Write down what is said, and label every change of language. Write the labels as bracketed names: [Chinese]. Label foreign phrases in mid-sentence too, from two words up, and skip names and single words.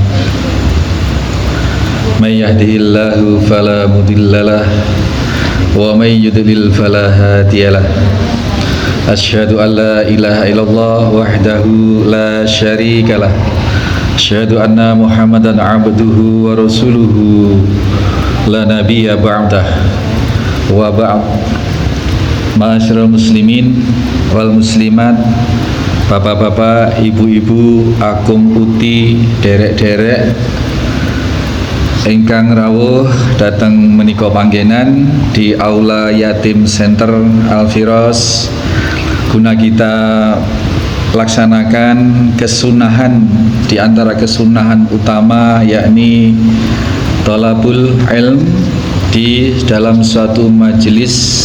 [Arabic] من يهده الله فلا مضل له ومن يضلل فلا هادي له. أشهد أن لا إله إلا الله وحده لا شريك له. أشهد أن محمدا عبده ورسوله لا نبي بعده. وبعد. معاشر المسلمين والمسلمات, [Indonesian] bapak-bapak, ibu-ibu, akum uti, derek-derek [Javanese] ingkang rawuh dateng menika panggenan [Indonesian] di Aula Yatim Center Al-Firas guna kita laksanakan kesunahan di antara kesunahan utama, yakni [Arabic] طلب العلم [Indonesian] di dalam suatu majelis.